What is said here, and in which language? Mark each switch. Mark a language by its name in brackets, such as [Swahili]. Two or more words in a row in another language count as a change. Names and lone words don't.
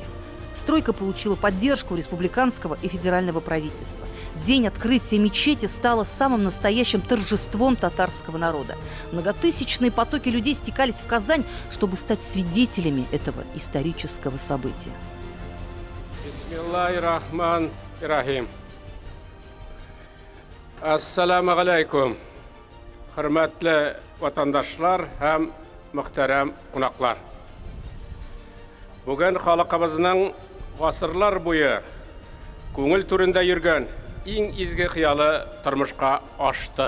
[Russian] Стройка получила поддержку республиканского и федерального правительства. День открытия мечети стало самым настоящим торжеством татарского народа. Многотысячные потоки людей стекались в Казань, чтобы стать свидетелями этого исторического события. [Arabic] بسم الله الرحمن الرحيم. السلام عليكم, [Tatar] хөрмәтле ватандашлар һәм мөхтәрәм кунаклар. Бүген халкыбызның гасырлар буе күңел түрендә йөргән иң изге хыялы тормышка ашты.